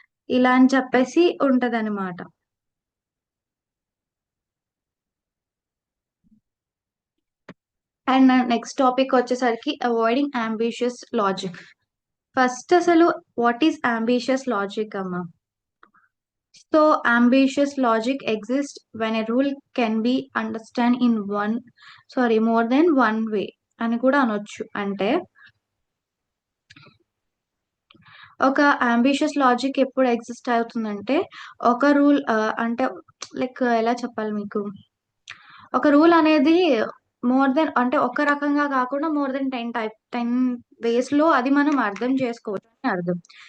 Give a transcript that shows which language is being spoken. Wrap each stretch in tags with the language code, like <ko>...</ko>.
<te>ఇలా అని చెప్పేసి ఉంటదనమాట.</te> <en>and next topic</en> <te>వచ్చేసరికి</te> <en>Avoiding ambitious logic. First అసలు what is ambitious logic అమ్మా? So ambitious logic exists when a rule can be understand in more than one way</en> <te>అని కూడా అనొచ్చు. అంటే ఒక అంబిషియస్ లాజిక్ ఎప్పుడు ఎగ్జిస్ట్ అవుతుందంటే ఒక రూల్ అంటే లైక్ ఎలా చెప్పాలి మీకు? ఒక రూల్ అనేది మోర్ దెన్ అంటే ఒక రకంగా కాకుండా</te> <en>more than 10 ways</en> <te>లో అది మనం అర్థం చేసుకోవచ్చు అని అర్థం.</te>